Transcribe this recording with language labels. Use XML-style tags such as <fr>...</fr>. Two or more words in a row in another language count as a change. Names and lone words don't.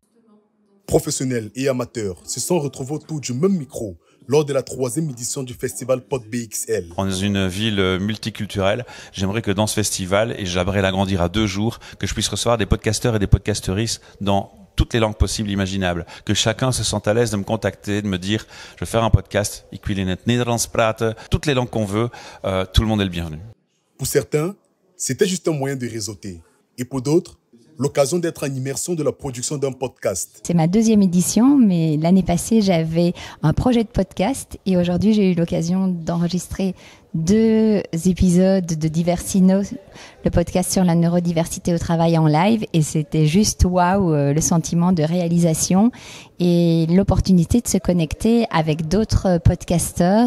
<fr>Professionnels et amateurs se sont retrouvés autour du même micro lors de la 3e édition du festival PodBXL. Dans une ville multiculturelle, j'aimerais que dans ce festival, et j'aimerais l'agrandir à 2 jours, que je puisse recevoir des podcasteurs et des podcasteristes dans toutes les langues possibles imaginables, que chacun se sente à l'aise de me contacter, de me dire je vais faire un podcast,</fr> <nl>ik wil in het Nederlands praten,</nl> <fr>toutes les langues qu'on veut, tout le monde est le bienvenu. Pour certains, c'était juste un moyen de réseauter. Et pour d'autres, l'occasion d'être en immersion de la production d'un podcast. C'est ma 2e édition, mais l'année passée, j'avais un projet de podcast et aujourd'hui, j'ai eu l'occasion d'enregistrer 2 épisodes de Diversino, le podcast sur la neurodiversité au travail en live, et c'était juste waouh, le sentiment de réalisation et l'opportunité de se connecter avec d'autres podcasteurs.</fr>